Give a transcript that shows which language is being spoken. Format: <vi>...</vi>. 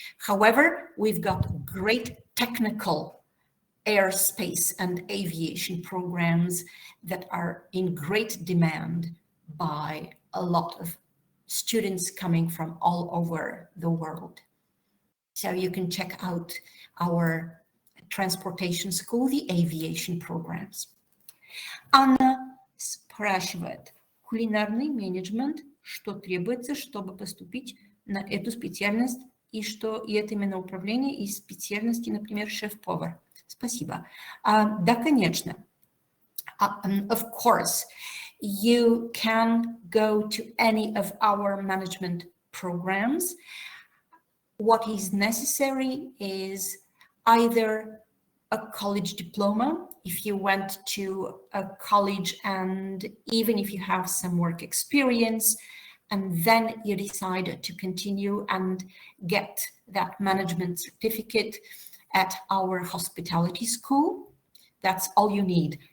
<en>However, we've got great technical aerospace and aviation programs that are in great demand by a lot of students coming from all over the world. So you can check out our transportation school, the aviation programs.</en> <ru>Анна спрашивает, кулинарный менеджмент, что требуется, чтобы поступить на эту специальность, и это именно управление и специальности, например, шеф-повар. Спасибо. Да, конечно.</ru> <en>Of course, you can go to any of our management programs. What is necessary is either a college diploma, if you went to a college and even if you have some work experience, and then you decide to continue and get that management certificate at our hospitality school. That's all you need.</en>